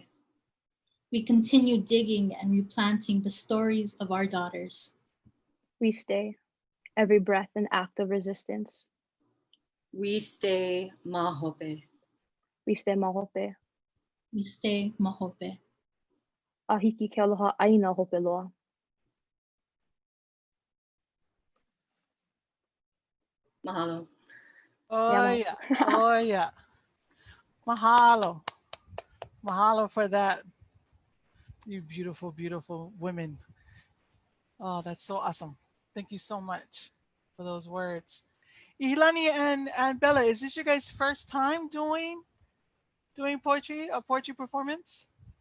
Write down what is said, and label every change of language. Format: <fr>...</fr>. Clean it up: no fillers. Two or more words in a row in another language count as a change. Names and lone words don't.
<en>We continue digging and replanting the stories of our daughters. We stay, every breath an act of resistance. We stay mahope. We stay mahope. We stay mahope.</en> <haw>hiki ke aloha ʻāina hope loa.</haw> <en>Mahalo. Oh yeah. Oh yeah. Mahalo. Mahalo for that. You beautiful, beautiful women. Oh, that's so awesome. Thank you so much for those words. ʻIhilani and Bella, is this your guys' first time doing poetry, a poetry performance?</en>